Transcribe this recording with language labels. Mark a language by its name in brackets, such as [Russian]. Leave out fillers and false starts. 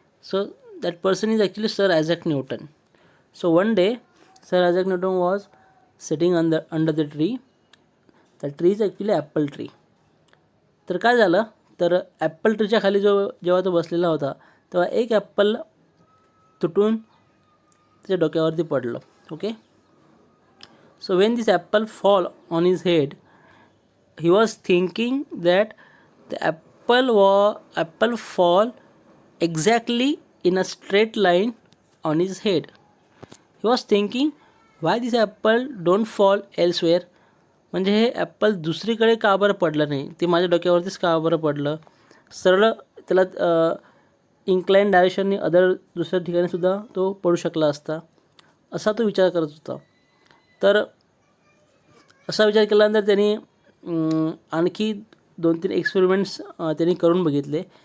[English] So that person is actually sir Isaac Newton. So one day sir Isaac Newton was sitting under the tree. The tree is actually apple tree. [Marathi] तर काय झालं, तर Apple ट्रीच्या खाली जेव्हा तो बसलेला होता तेव्हा एक ॲपल तुटून त्याच्या डोक्यावरती पडलं. Okay. [English] So when this apple fall on his head, he was thinking that the apple fall exactly in a straight line on his head. He was thinking, why this apple don't fall elsewhere? [Marathi] म्हणजे हे Apple दुसरीकडे का बरं पडलं नाही, ते माझ्या डोक्यावरतीच का बरं पडलं? सरळ त्याला इन्क्लाइन डायरेक्शनने दुसऱ्या ठिकाणीसुद्धा तो पडू शकला असता, असा तो विचार करत होता. तर असा विचार केल्यानंतर त्यांनी आणखी 2-3 एक्सपेरिमेंट्स त्यांनी करून बघितले.